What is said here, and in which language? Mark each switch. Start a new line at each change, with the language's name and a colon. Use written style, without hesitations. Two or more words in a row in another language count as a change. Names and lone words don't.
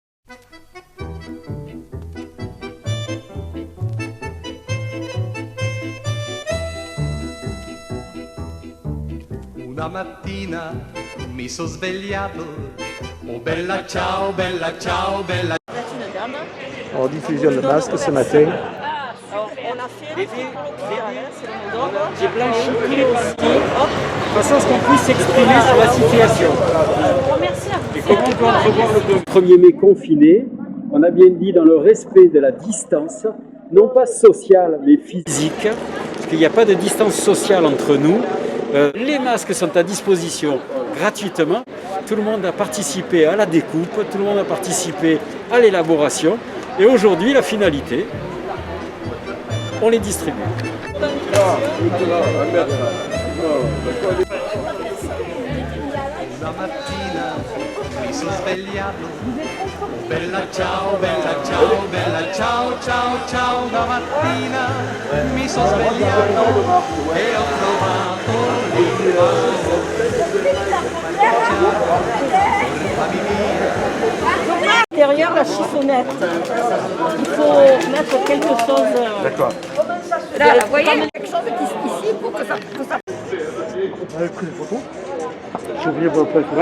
Italian: Una mattina mi sono svegliato, oh bella ciao, bella ciao, bella.
French: En diffusion de masques ce matin. On a fait j'ai blanchi tous les papiers, de façon à ce qu'on puisse s'exprimer sur la situation. Et comment on peut entrevoir le 1er mai confiné, on a bien dit dans le respect de la distance, non pas sociale mais physique, parce qu'il n'y a pas de distance sociale entre nous. Les masques sont à disposition gratuitement. Tout le monde a participé à la découpe, tout le monde a participé à l'élaboration. Et aujourd'hui, la finalité, on les distribue.
Italian: Una mattina mi sono svegliato, oh bella ciao, bella ciao, bella ciao, ciao, ciao. Una mattina mi sono svegliato e ho trovato l'invito.
French: Derrière la chiffonnette, il faut mettre quelque chose. D'accord. Là, vous voyez, il y a quelque chose ici pour que ça. Vous avez pris les photos? J'ai oublié vos photos. Ouais.